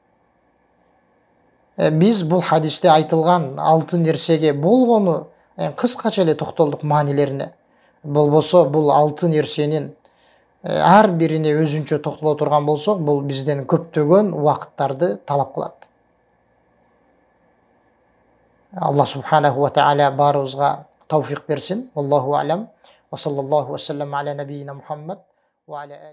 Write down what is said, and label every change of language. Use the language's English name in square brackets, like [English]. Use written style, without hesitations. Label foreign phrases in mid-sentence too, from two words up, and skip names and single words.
[Kyrgyz] Биз бул хадисте айтылган алты нерсеге болгону кыскача эле токтолдук маанилерине. Болбосо бул алты нерсенин ар бирине өзүнчө токтоло турган болсок, бул бизден көптөгөн убакыттарды талап кылат. Аллах [Arabic] سبحانه وتعالى [Kyrgyz] баарыбызга тавфик берсин. [Arabic] الله أعلم. وصلى الله وسلم على نبينا محمد وعلى